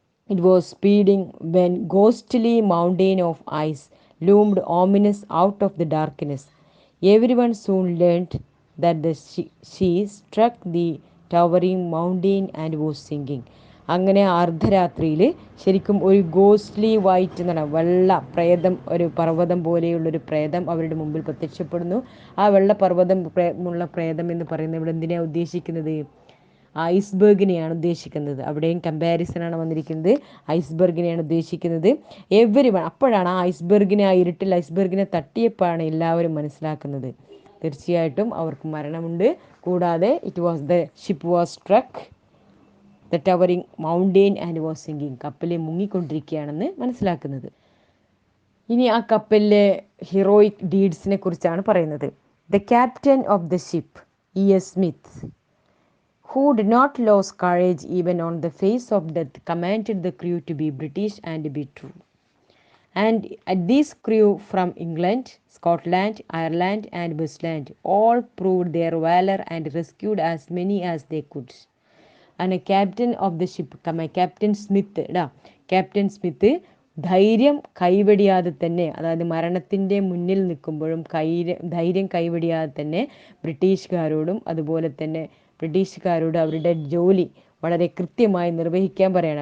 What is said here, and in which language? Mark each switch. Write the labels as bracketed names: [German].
[English] It was speeding when ghostly mountain of ice loomed ominous out of the darkness. Everyone soon learned that she struck the towering mountain and was sinking. [Malayalam] അങ്ങനെ അർദ്ധരാത്രിയിൽ ശരിക്കും ഒരു ghostly white എന്നാണ്, വെള്ള പ്രേതം, ഒരു പർവ്വതം പോലെയുള്ളൊരു പ്രേതം അവരുടെ മുമ്പിൽ പ്രത്യക്ഷപ്പെടുന്നു. ആ വെള്ള ഉള്ള പ്രേതം എന്ന് പറയുന്നത് ഇവിടെ എന്തിനാണ് ഉദ്ദേശിക്കുന്നത്? ഐസ്ബർഗിനെയാണ് ഉദ്ദേശിക്കുന്നത്. അവിടെയും കമ്പാരിസനാണ് വന്നിരിക്കുന്നത്. ഐസ്ബർഗിനെയാണ് ഉദ്ദേശിക്കുന്നത്. അപ്പോഴാണ് ആ ഇരുട്ടിൽ ഐസ്ബർഗിനെ തട്ടിയപ്പോഴാണ് എല്ലാവരും മനസ്സിലാക്കുന്നത് തീർച്ചയായിട്ടും അവർക്ക് മരണമുണ്ട്. [English] കൂടാതെ the ship was struck the towering mountain and was sinking, [Malayalam] കപ്പലിൽ മുങ്ങിക്കൊണ്ടിരിക്കുകയാണെന്ന് മനസ്സിലാക്കുന്നത്. ഇനി ആ കപ്പലിലെ ഹീറോയിക് ഡീഡ്സിനെ കുറിച്ചാണ് പറയുന്നത്. [English] The captain of the ship E.S. Smith, who did not lose courage even on the face of death, commanded the crew to be British and be true. And this crew from England, Scotland, Ireland and Westland all proved their valor and rescued as many as they could. And captain of the ship [Malayalam] captain Smith captain Smith ധൈര്യം കൈവെടിയാതെ തന്നെ, അതായത് മരണത്തിൻ്റെ മുന്നിൽ നിൽക്കുമ്പോഴും ധൈര്യം കൈവെടിയാതെ തന്നെ ബ്രിട്ടീഷുകാരോടും അതുപോലെ തന്നെ ബ്രിട്ടീഷുകാരോട് അവരുടെ ജോലി വളരെ കൃത്യമായി നിർവഹിക്കാൻ പറയാണ്.